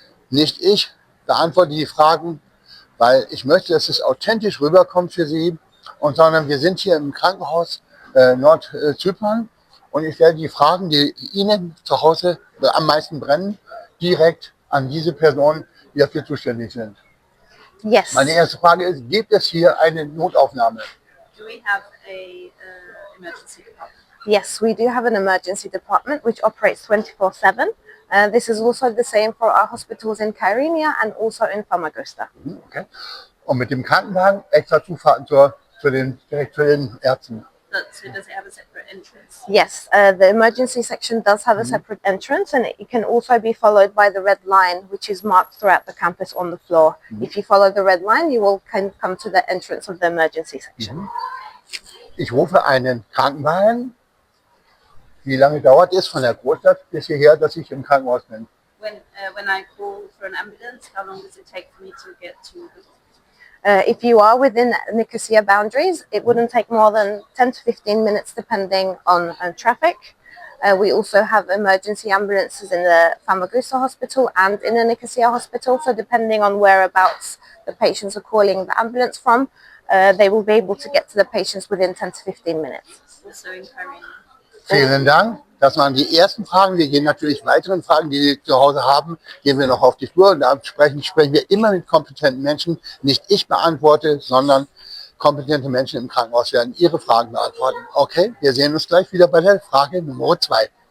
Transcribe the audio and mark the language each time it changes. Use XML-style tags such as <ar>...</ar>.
<de>Nicht ich beantworte die Fragen, weil ich möchte, dass es authentisch rüberkommt für Sie, und sondern wir sind hier im Krankenhaus Nordzypern und ich werde die Fragen, die Ihnen zu Hause am meisten brennen, direkt an diese Personen, die dafür zuständig sind.</de> <en>Yes.</en> <de>Meine erste Frage ist, gibt es hier eine Notaufnahme?</de> <en>Do we have a emergency department? Yes, we do have an emergency department which operates 24/7. This is also the same for our hospitals in Kyrenia and also in Famagusta. Okay.</en> <de>Und mit dem Krankenwagen extra Zufahrten direkt zu den Ärzten.</de> <en>So does it have a separate entrance? Yes, the emergency section does have a separate entrance, and it can also be followed by the red line, which is marked throughout the campus on the floor. If you follow the red line, you will come to the entrance of the emergency section.</en> <de>Ich rufe einen Krankenwagen. Wie lange dauert es von der Großstadt bis hierher, dass ich im Krankenhaus bin?</de> <en>When I call for an ambulance, how long does it take for me to get to the hospital? If you are within Nicosia boundaries, it wouldn't take more than 10 to 15 minutes depending on traffic. We also have emergency ambulances in the Famagusta hospital and in the Nicosia hospital, so depending on whereabouts the patients are calling the ambulance from, they will be able to get to the patients within 10 to 15 minutes. Also in Kyrenia.</en> <de>Vielen Dank. Das waren die ersten Fragen. Wir gehen natürlich weiteren Fragen, die Sie zu Hause haben, gehen wir noch auf die Flur. Und da sprechen wir immer mit kompetenten Menschen. Nicht ich beantworte, sondern kompetente Menschen im Krankenhaus werden Ihre Fragen beantworten. Okay, wir sehen uns gleich wieder bei der Frage Nummer 2.</de>